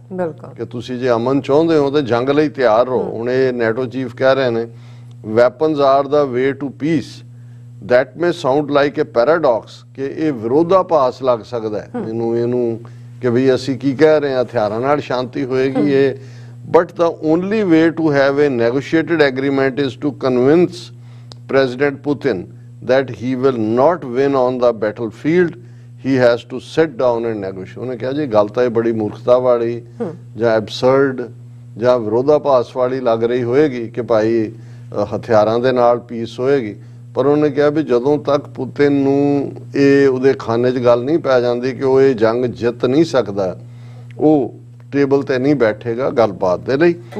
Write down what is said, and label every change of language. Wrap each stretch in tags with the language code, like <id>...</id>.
<pa>ਬਿਲਕੁਲ, ਕਿ ਤੁਸੀਂ ਜੇ ਅਮਨ ਚਾਹੁੰਦੇ ਹੋ ਤੇ ਜੰਗ ਲਈ ਤਿਆਰ ਰਹੋ। ਹੁਣ ਇਹ ਨੈਟੋ ਚੀਫ ਕਹਿ ਰਹੇ ਨੇ</pa> <en>Weapons are the way to peace. That may sound like a paradox,</en> <pa>ਕਿ ਇਹ ਵਿਰੋਧਾਭਾਸ ਲੱਗ ਸਕਦਾ ਹੈ ਇਹਨੂੰ ਕਿ ਵੀ ਅਸੀਂ ਕੀ ਕਹਿ ਰਹੇ ਹਾਂ ਹਥਿਆਰਾਂ ਨਾਲ ਸ਼ਾਂਤੀ ਹੋਏਗੀ ਇਹ।</pa> <en>But the only way to have a negotiated agreement is to convince President Putin that he will not win on the battlefield. He has to sit down and negotiate.</en> <pa>ਉਹਨੇ ਕਿਹਾ ਜੀ ਗੱਲ ਤਾਂ ਇਹ ਬੜੀ ਮੂਰਖਤਾ ਵਾਲੀ ਜਾਂ ਐਬਸਰਡ ਜਾਂ ਵਿਰੋਧਾਭਾਸ ਵਾਲੀ ਲੱਗ ਰਹੀ ਹੋਏਗੀ ਕਿ ਭਾਈ ਹਥਿਆਰਾਂ ਦੇ ਨਾਲ ਪੀਸ ਹੋਏਗੀ, ਪਰ ਉਹਨੇ ਕਿਹਾ ਵੀ ਜਦੋਂ ਤੱਕ ਪੁਤਿਨ ਨੂੰ ਇਹ ਉਹਦੇ ਖਾਨੇ 'ਚ ਗੱਲ ਨਹੀਂ ਪੈ ਜਾਂਦੀ ਕਿ ਉਹ ਇਹ ਜੰਗ ਜਿੱਤ ਨਹੀਂ ਸਕਦਾ, ਉਹ ਟੇਬਲ ਤੇ ਨਹੀਂ ਬੈਠੇਗਾ ਗੱਲਬਾਤ ਦੇ ਲਈ।</pa>